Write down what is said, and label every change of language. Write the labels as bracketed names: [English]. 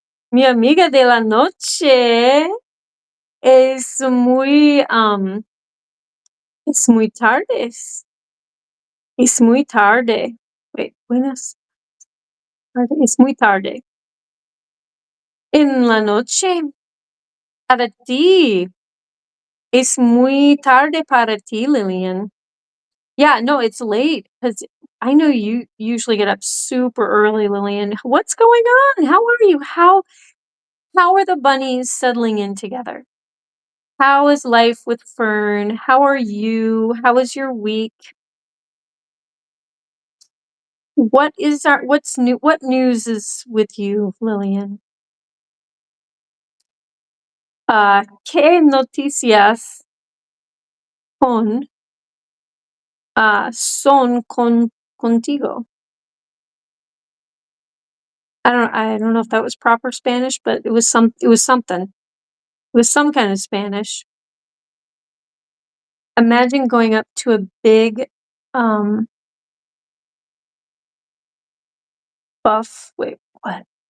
[Spanish] Mi amiga de la noche. Es muy, es muy tarde. Es muy tarde. [English] Wait, [Spanish] buenas tardes. Es muy tarde. En la noche. Para ti. Es muy tarde para ti, Lillian. [English] Yeah, no, it's late because I know you usually get up super early, Lillian. What's going on? How are you? How are the bunnies settling in together? How is life with Fern? How are you? How was your week? What's new? What news is with you, Lillian? [Spanish] ¿Qué noticias con son contigo? [English] I don't know if that was proper Spanish, but it was something. It was some kind of Spanish. Imagine going up to a big, um, buff wait, what?